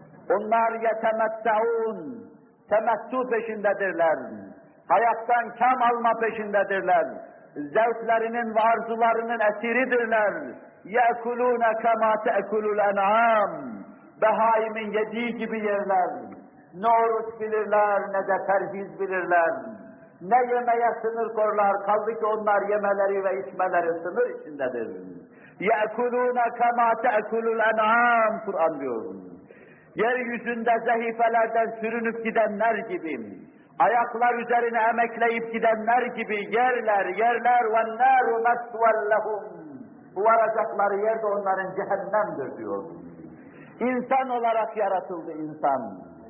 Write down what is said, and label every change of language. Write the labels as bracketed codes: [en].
[tr] Onlar يَتَمَتَّعُونَ temettu peşindedirler, hayattan kem alma peşindedirler, zevklerinin ve arzularının esiridirler. [ar] يَأْكُلُونَ كَمَا تَأْكُلُ الْاَنْعَامُ [tr] Behaimin yediği gibi yerler. Ne oruç bilirler, ne de terhiz bilirler. Ne yemeye sınır korlar, kaldı ki onlar yemeleri ve içmeleri sınır içindedir. [ar] يَأْكُلُونَ كَمَا تَأْكُلُ الْاَنْعَامُ [tr] Kur'an diyor. Yeryüzünde zehifelerden sürünüp gidenler gibi, ayaklar üzerine emekleyip gidenler gibi yerler, yerler ve nâru mesvel lehum. Bu varacakları yer de onların cehennemdir diyor. İnsan olarak yaratıldı insan.